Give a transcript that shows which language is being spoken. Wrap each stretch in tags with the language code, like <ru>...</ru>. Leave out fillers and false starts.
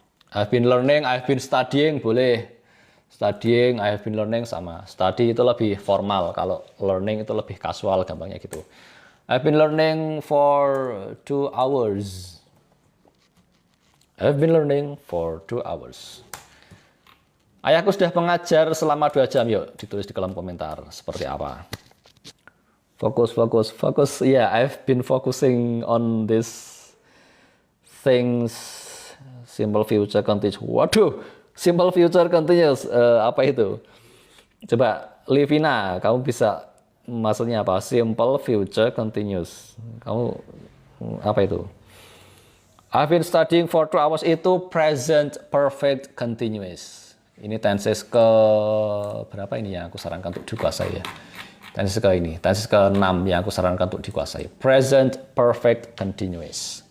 <en>I've been learning, I've been studying,</en> <id>boleh.</id> <en>Studying, I have been learning</en> <id>sama. Study itu lebih formal, kalau learning itu lebih casual, gampangnya gitu.</id> <en>I've been learning for 2 hours. I've been learning for 2 hours.</en> <id>Ayahku sudah mengajar selama 2 jam. Yuk, ditulis di kolom komentar seperti apa. Fokus.</id> <en>Yeah, I've been focusing on this things. Simple future continuous.</en> <id>Waduh,</id> <en>simple future continuous.</en> <id>Apa itu? Coba, Livina, kamu bisa maksudnya apa?</id> <en>Simple future continuous.</en> <id>Kamu apa itu?</id> <en>I've been studying for 2 hours</en> <id>itu</id> <en>present perfect continuous.</en> <id>Ini tenses ke berapa ini yang aku sarankan untuk dikuasai ya? Tenses ke ini, tenses ke-6 yang aku sarankan untuk dikuasai.</id> <en>Present perfect continuous.</en>